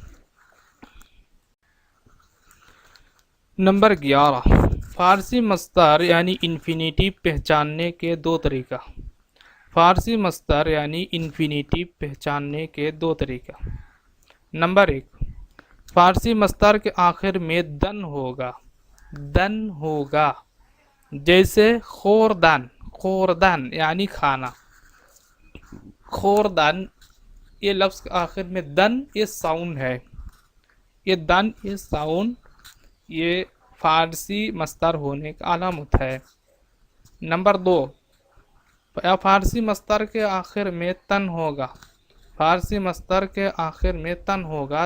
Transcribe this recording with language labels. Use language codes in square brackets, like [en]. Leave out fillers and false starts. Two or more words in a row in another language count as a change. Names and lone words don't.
[ur] نمبر 11، فارسی مصدر یعنی انفینیٹیو پہچاننے کے 2 طریقہ. فارسی مصدر یعنی انفینیٹیو پہچاننے کے 2 طریقہ. نمبر 1، فارسی مصدر کے آخر میں دن ہوگا، دن ہوگا. جیسے خوردن، خوردن یعنی کھانا. خوردن یہ لفظ کے آخر میں دن، یہ ساؤنڈ ہے، یہ دن، یہ ساؤنڈ، یہ فارسی مصدر ہونے کا علامت ہے. نمبر 2، فارسی مصدر کے آخر میں تن ہوگا، فارسی مصدر کے آخر میں تن ہوگا.